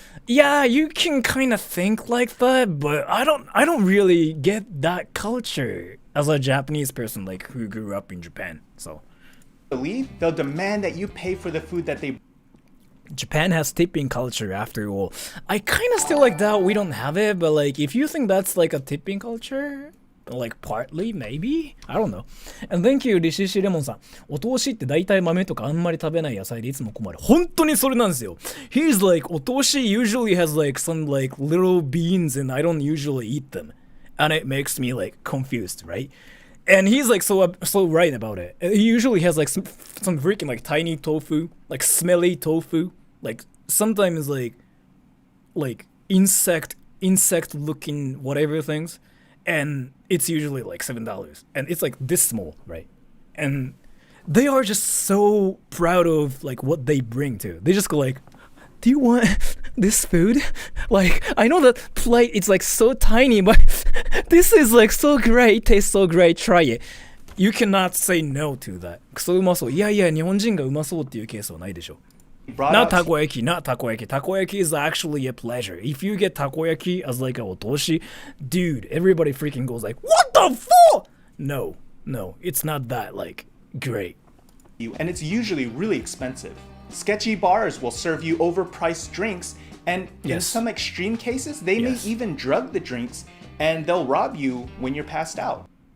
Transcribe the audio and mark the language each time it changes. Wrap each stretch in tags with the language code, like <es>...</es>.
<en>Yeah, you can kind of think like that, but I don't really get that culture as a Japanese person like who grew up in Japan. So Believe they'll demand that you pay for the food that they. Japan has tipping culture after all. I kind of still like that we don't have it, but like if you think that's like a tipping culture, like partly maybe, I don't know. And thank you</en> <ja>リシシレモンさん。お通しって大体豆とかあんまり食べない野菜でいつも困る。本当にそれなんですよ。</ja> <en>He's like お通し usually has like some like little beans and I don't usually eat them, and it makes me like confused, right? And he's like so right about it. He usually has like some freaking like tiny tofu, like smelly tofu. Like sometimes like insect looking whatever things, and it's usually like $7, and it's like this small, right? And they are just so proud of like what they bring to. They just go like, do you want this food? Like, I know that plate it's like so tiny, but this is like so great, it tastes so great, try it. You cannot say no to that.</en> <ja>クソうまそう。いやいや、日本人がうまそうっていうケースはないでしょ。</ja> <en>Not takoyaki, not takoyaki. Takoyaki is actually a pleasure. If you get takoyaki as like a otoshi, dude, everybody freaking goes like, what the fuck? No, it's not that like great. And it's usually really expensive. Sketchy bars will serve you overpriced drinks, and in some extreme cases, they may even drug the drinks, and they'll rob you when you're passed out.</en>